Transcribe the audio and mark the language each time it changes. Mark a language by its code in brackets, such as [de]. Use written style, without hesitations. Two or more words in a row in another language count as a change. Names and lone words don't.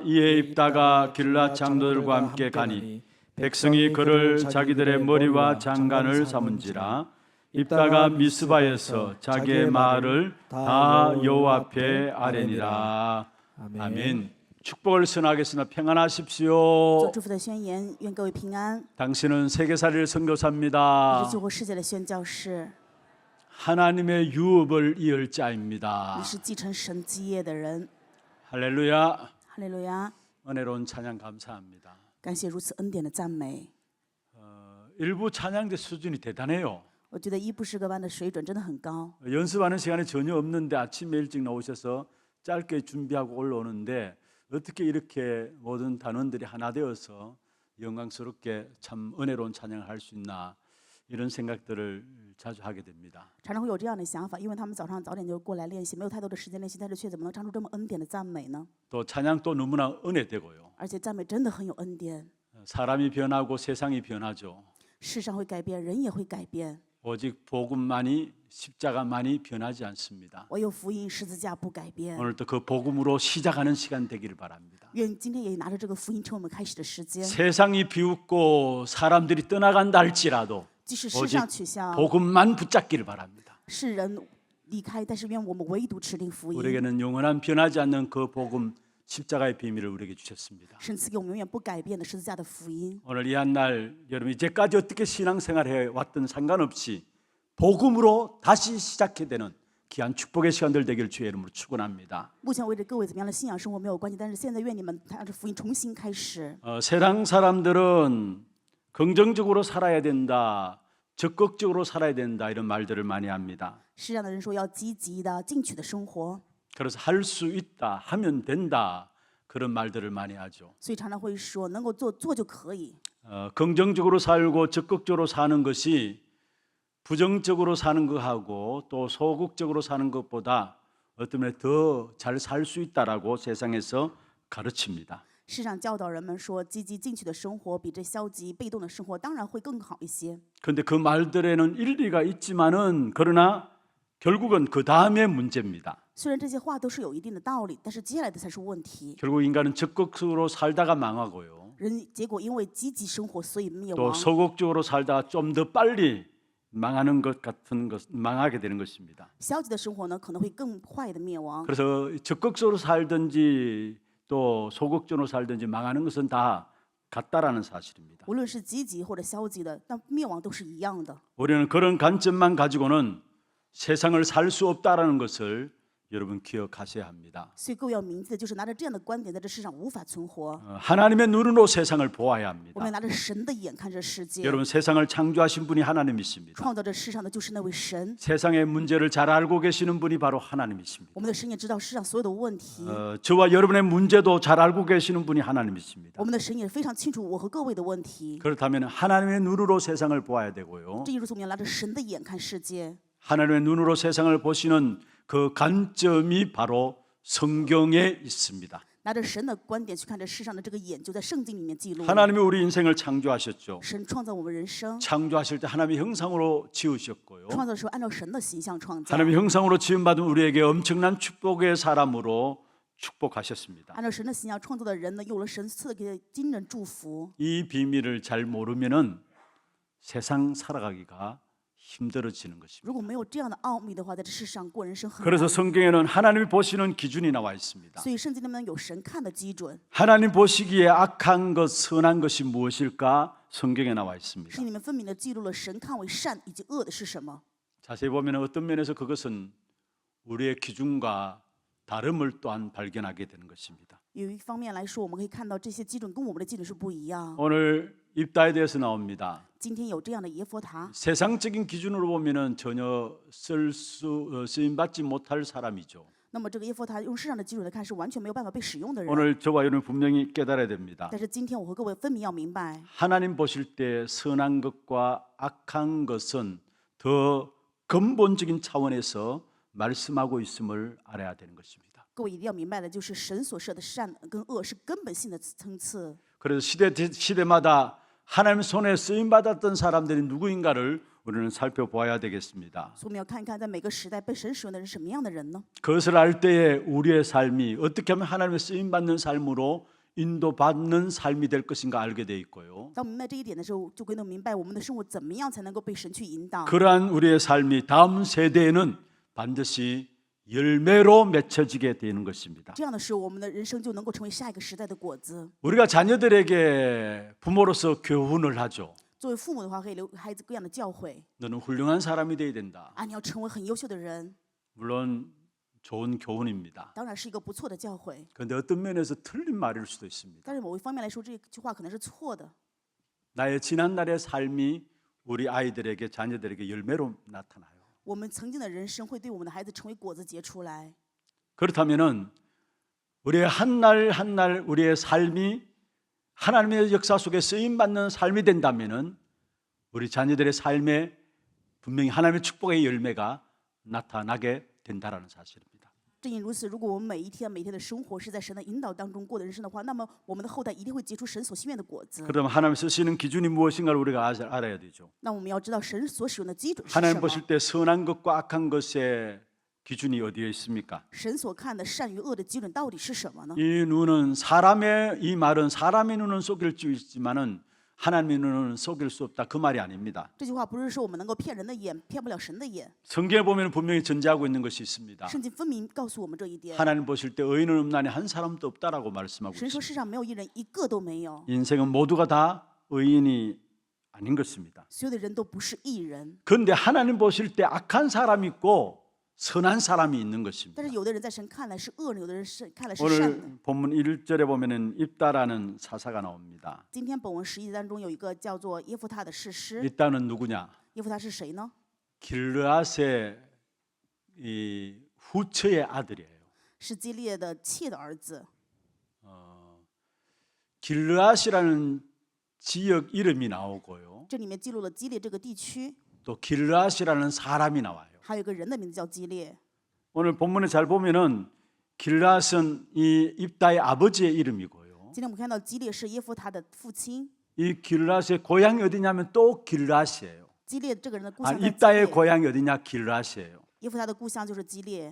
[ko] 이에 입다가 길르앗 장로들과 함께 가니 백성이 그를 자기들의 머리와 장관을 삼은지라. 입다가 미스바에서 자기의 말을 다 여호와 앞에 아뢰니라. 아멘. 축복을 선하겠으나 평안하십시오. [zh] 做祝福的宣言，愿各位平安。 [ko] 당신은 세계살이를 [zh] 我 [ko] 선교사입니다. [zh] 是救活世界的宣教士， [ko] 하나님의 유업을 이을 [zh] 你 [ko] 자입니다. [zh] 是继承神基业的人。 [ko] 할렐루야. [zh] 哈利路亚！ [ko] 은혜로운 찬양 감사합니다. [zh] 感谢如此恩典的赞美。 [ko] 일부 찬양대 수준이 대단해요. [zh] 我觉得伊布诗歌班的水准真的很高。 [ko] 연습하는 시간이 전혀 없는데 아침에 일찍 나오셔서 짧게 준비하고 올라오는데 어떻게 이렇게 모든 단원들이 하나 되어서 영광스럽게 참 은혜로운 찬양을 할 수 있나 이런 생각들을 자주 하게 됩니다. [zh] 常常会有这样的想法，因为他们早上早点就过来练习，没有太多的时间练习，但是却怎么能唱出这么恩典的赞美呢？ [ko] 또 찬양도 너무나 은혜되고요. [zh] 而且赞美真的很有恩典。 [ko] 사람이 변하고 세상이 변하죠. [zh] 世上会改变，人也会改变， [ko] 오직 복음만이 십자가만이 변하지 않습니다. [zh] 唯有福音十字架不改变。 [ko] 오늘도 그 복음으로 시작하는 시간 되기를 바랍니다. [zh] 愿今天也拿着这个福音成为我们开始的时间。 [ko] 세상이 비웃고 사람들이 떠나간다 할지라도 [zh] 即使世上取笑， [ko] 복음만 붙잡기를 바랍니다. [zh] 世人离开，但是愿我们唯独持定福音。 [ko] 우리에게는 영원한 변하지 않는 그 복음 십자가의 비밀을 우리에게 주셨습니다. [zh] 神赐给我们永远不改变的十字架的福音。 [ko] 오늘 이 한 날 여러분 이제까지 어떻게 신앙생활해 왔든 상관없이 복음으로 다시 시작해 되는 귀한 축복의 시간들 되기를 주의 이름으로 축원합니다. [zh] 目前为止，各位怎么样的信仰生活没有关系，但是现在愿你们带着福音重新开始。 [ko] 세상 사람들은 긍정적으로 살아야 된다, 적극적으로 살아야 된다 이런 말들을 많이 합니다. [zh] 世上的人说要积极的、进取的生活， [ko] 그래서 할 수 있다, 하면 된다 그런 말들을 많이 하죠. [zh] 所以常常会说能够做就可以。 [ko] 긍정적으로 살고 적극적으로 사는 것이 부정적으로 사는 것하고 또 소극적으로 사는 것보다 어떤 면에 더 잘 살 수 있다라고 세상에서 가르칩니다. [zh] 世上教导人们说，积极进取的生活比这消极被动的生活当然会更好一些。 [ko] 그런데 그 말들에는 일리가 있지만은 그러나 결국은 그 다음에 문제입니다. [zh] 虽然这些话都是有一定的道理，但是接下来的才是问题。 [ko] 결국 인간은 적극적으로 살다가 망하고요. [zh] 人结果因为积极生活，所以灭 [ko] 또 [zh] 亡。 [ko] 소극적으로 살다가 좀 더 빨리 망하는 것 같은 것 망하게 되는 것입니다. [zh] 消极的生活呢，可能会更快的灭亡。 [ko] 그래서 적극적으로 살든지 또 소극적으로 살든지 망하는 것은 다 같다라는 사실입니다. [zh] 无论是积极或者消极的，但灭亡都是一样的。 [ko] 우리는 그런 관점만 가지고는 세상을 살 수 없다라는 것을 여러분 기억하셔야 합니다. [zh] 所以各位要铭记的就是拿着这样的观点，在这世上无法存活。 [ko] 하나님의 눈으로 세상을 보아야 [zh] 我 [ko] 합니다. [zh] 们要拿着神的眼看这世界。 [ko] 여러분 세상을 창조하신 분이 하나님이십니다. [zh] 创造这世上的就是那位神。 [ko] 세상의 문제를 잘 알고 계시는 분이 바로 하나님이십니다. [zh] 我们的神也知道世上所有的问题， [ko] 저와 여러분의 문제도 잘 알고 계시는 분이 하나님이십니다. [zh] 我们的神也非常清楚我和各位的问题。 [ko] 그렇다면 하나님의 눈으로 세상을 보아야 되고요. [zh] 这意味着我们要拿着神的眼看世界。 [ko] 하나님의 눈으로 세상을 보시는 그 관점이 바로 성경에 있습니다. [zh] 拿着神的观点去看这世上的这个眼，就在圣经里面记录了。 [ko] 하나님이 우리 인생을 창조하셨죠. [zh] 神创造我们人生， [ko] 창조하실 때 하나님의 형상으로 지으셨고요. [zh] 创造的时候按照神的形象创造， [ko] 하나님의 형상으로 지음받은 우리에게 엄청난 축복의 사람으로 축복하셨습니다. [zh] 按照神的形象创造的人呢，有了神赐给的惊人祝福。 [ko] 이 비밀을 잘 모르면은 세상 살아가기가 힘들어지는 것입니다. [zh] 如果没有这样的奥秘的话，在这世上过人生很 [ko] 그래서 [zh] 难。 [ko] 성경에는 하나님이 보시는 기준이 나와 있습니다. 所以圣经里面有神看的基准， 하나님 보시기에 악한 것, 선한 것이 무엇일까? 성경에 나와 있습니다. [zh] 圣经里面分明的记录了神看为善以及恶的是什么。 [ko] 자세히 보면 어떤 면에서 그것은 우리의 기준과 다름을 또한 발견하게 되는 것입니다. [zh] 有一方面来说，我们可以看到这些基准跟我们的基准是不一样。 [ko] 오늘 입다에 대해서 나옵니다. [zh] 今天有这样的耶佛塔， [ko] 세상적인 기준으로 보면은 전혀 쓰임 받지 못할 사람이죠. [zh] 那么这个耶佛塔用世上的基准来看是完全没有办法被使用的人。 [ko] 오늘 저와 여러분 분명히 깨달아야 됩니다. [zh] 但是今天我和各位分明要明白， [ko] 하나님 보실 때 선한 것과 악한 것은 더 근본적인 차원에서 말씀하고 있음을 알아야 되는 것입니다. [zh] 各位一定要明白的就是神所设的善跟恶是根本性的层次。 [ko] 그래서 시대마다 하나님 손에 쓰임 받았던 사람들이 누구인가를 우리는 살펴보아야 되겠습니다. [zh] 所以我们要看一看，在每个时代被神使用的人是什么样的人呢？ [ko] 그것을 알 때에 우리의 삶이 어떻게 하면 하나님의 쓰임 받는 삶으로 인도받는 삶이 될 것인가 알게 돼 있고요. [zh] 当我们明白这一点的时候，就可能明白我们的生活怎么样才能够被神去引导。 [ko] 그러한 우리의 삶이 다음 세대에는 반드시 열매로 맺혀지게 되는 것입니다. [zh] 这样的时候，我们的人生就能够成为下一个时代的果子。 [ko] 우리가 자녀들에게 부모로서 교훈을 하죠. [zh] 作为父母的话，可以留孩子各样的教诲 [ko] 너는 훌륭한 사람이 되어야 된다. [zh] 啊，你要成为很优秀的人， [ko] 물론 좋은 교훈입니다. [zh] 当然是一个不错的教诲。 [ko] 그런데 어떤 면에서 틀린 말일 수도 있습니다. [zh] 但是某一方面来说，这句话可能是错的。 [ko] 나의 지난날의 삶이 우리 아이들에게 자녀들에게 열매로 나타나요. [zh] 我们曾经的人生会对我们的孩子成为果子结出来。 [ko] 그렇다면은 우리의 한날 한날 우리의 삶이 하나님의 역사 속에 쓰임 받는 삶이 된다면은 우리 자녀들의 삶에 분명히 하나님의 축복의 열매가 나타나게 된다라는 사실입니다. [zh] 正因如此，如果我们每一天的生活是在神的引导当中过的人生的话，那么我们的后代一定会结出神所心愿的果子。 [ko] 그러면 하나님 쓰시는 기준이 무엇인가를 우리가 알아야 되죠. [zh] 那我们要知道神所使用的基准是 [ko] 하나님 [zh] 什么？ [ko] 보실 때 선한 것과 악한 것의 기준이 어디에 있습니까? [zh] 神所看的善与恶的基准到底是什么呢？ [ko] 이 눈은 이 말은 사람의 눈은 속일 수 있지만은 하나님의 눈은 속일 수 없다. 그 말이 아닙니다. [zh] 这句话不是说我们能够骗人的眼，骗不了神的眼。 [ko] 성경에 보면 분명히 전제하고 있는 것이 있습니다. [zh] 圣经分明告诉我们这一点。 [ko] 하나님 보실 때 의인은 없나니 한 사람도 없다라고 말씀하고 [zh] 神说 [ko] 있습니다. [zh] 世上没有一人，一个都没有， [ko] 인생은 모두가 다 의인이 아닌 것입니다. [zh] 所有的人都不是义人。 [ko] 그런데 하나님 보실 때 악한 사람이 있고 선한 사람이 있는 것입니다. [zh] 但是有的人在神看来是恶人，有的人是看来是善的。 [ko] 오늘 본문 1절에 보면은 입다라는 사사가 나옵니다. [zh] 今天本文11当中有一个叫做耶夫他的士师。 [ko] 입다는 누구냐? [zh] 耶夫他是谁呢？ [ko] 길르앗의 이 후처의 아들이에요. [zh] 是基列的妾的儿子。 [ko] 길르앗이라는 지역 이름이 나오고요. [zh] 这里面记录了基列这个地区， [ko] 또 길르앗이라는 사람이 나와요. [zh] 还有一个人的名字叫基列。 [ko] 오늘 본문에 잘 보면은 길르앗은 이 입다의 아버지의 이름이고요. [zh] 今天我们看到基列是耶夫他的父亲， [ko] 이 길르앗의 고향이 어디냐면 또 길르앗이에요. [zh] 基列这个人的故 [ko] 아, [zh] 乡在基 [ko] 입다의 [zh] 列， [ko] 고향이 어디냐? 길르앗이에요. [zh] 耶夫他的故乡就是基列。